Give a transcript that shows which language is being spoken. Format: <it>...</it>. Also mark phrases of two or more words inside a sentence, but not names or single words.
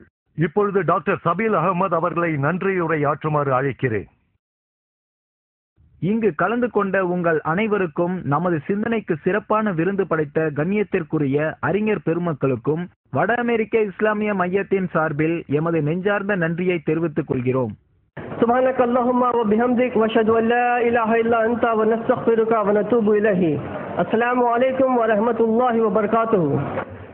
<ta>இப்பொழுது டாக்டர் சபீல் அகமது அவர்களை நன்றியுரை ஆற்றுமாறு அழைக்கிறேன். இங்கு கலந்து கொண்ட உங்கள் அனைவருக்கும், நமது சிந்தனைக்கு சிறப்பான விருந்து படைத்த கண்ணியத்திற்குரிய அறிஞர் பெருமக்களுக்கும் வட அமெரிக்க இஸ்லாமிய மையத்தின் சார்பில் எமது நெஞ்சார்ந்த நன்றியை தெரிவித்துக் கொள்கிறோம்.</ta> <ar>سبحانك اللهم وبحمدك واشهد ان لا اله الا انت ونستغفرك ونتوب اليه. السلام عليكم ورحمه الله وبركاته.</ar>